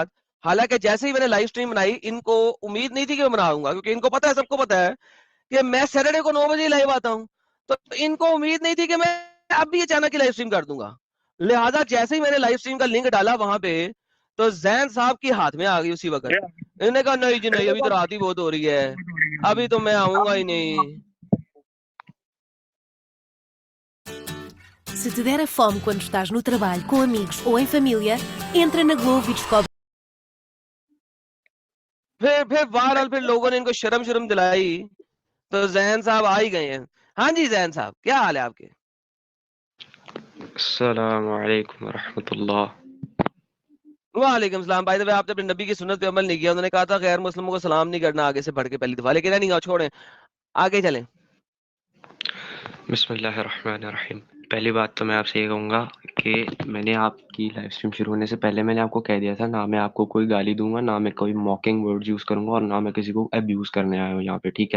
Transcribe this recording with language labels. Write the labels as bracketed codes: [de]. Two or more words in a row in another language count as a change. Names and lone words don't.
[hi] हालांकि जैसे ही मैंने [en] live stream [hi] बनाई, इनको उम्मीद नहीं थी कि मैं बनाऊंगा, क्योंकि इनको पता है, सबको पता है कि मैं सैटरडे को 9 बजे लाइव आता हूँ। तो इनको उम्मीद नहीं थी कि मैं अब भी अचानक की [en] live stream [hi] कर दूंगा। लिहाजा जैसे ही मैंने [en] live stream [hi] का लिंक डाला वहां पे, तो जैन साहब की हाथ में आ गई उसी वक्त। इन्होंने कहा नहीं जी नहीं, अभी तो रात ही बहुत हो रही है, अभी तो मैं आऊंगा ही नहीं। [pt] Se te der a fome quando estás no trabalho, com amigos ou em família, entra na Glovo e descobre. [hi] फिर बहरहाल फिर लोगों ने इनको शर्म शर्म दिलाई, तो जैन साहब आ ही गए हैं। हाँ जी जैन साहब, क्या हाल है आपके? [ar] السلام عليكم ورحمة الله. وعليكم السلام. [hi] भाई तो आपने अपने नबी की सुन्नत पे अमल नहीं किया। उन्होंने कहा था गैर मुस्लिमों को सलाम नहीं करना आगे से बढ़ के पहली दफा, लेकिन नहीं, छोड़ें, आगे चलें। बिस्मिल्लाहिर्रहमानिर्रहीम। पहली बात तो मैं आपसे ये कहूँगा कि मैंने आपकी [en] live stream [hi] शुरू होने से पहले मैंने आपको कह दिया था, ना मैं आपको कोई गाली दूंगा, ना मैं कोई [en] mocking words [hi] यूज करूंगा, और ना मैं किसी को अब्यूज करने आया हूँ यहाँ पे, ठीक है।